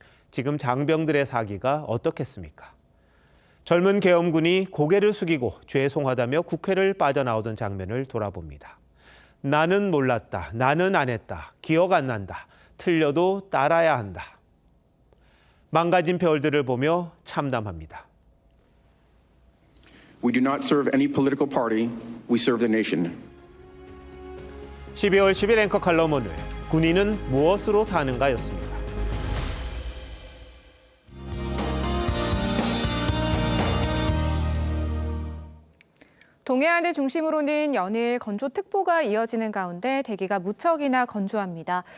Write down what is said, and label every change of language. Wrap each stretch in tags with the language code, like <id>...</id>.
<ko>지금 장병들의 사기가 어떻겠습니까? 젊은 계엄군이 고개를 숙이고 죄송하다며 국회를 빠져나오던 장면을 돌아봅니다. 나는 몰랐다. 나는 안 했다. 기억 안 난다. 틀려도 따라야 한다. 망가진 별들을 보며 참담합니다.</ko> <en>We do not serve any political party. We serve the nation.</en> <ko>12월 10일 앵커 칼럼 오늘 군인은 무엇으로 사는가였습니다. 동해안을 중심으로는 연일 건조특보가 이어지는 가운데 대기가 무척이나 건조합니다.</ko>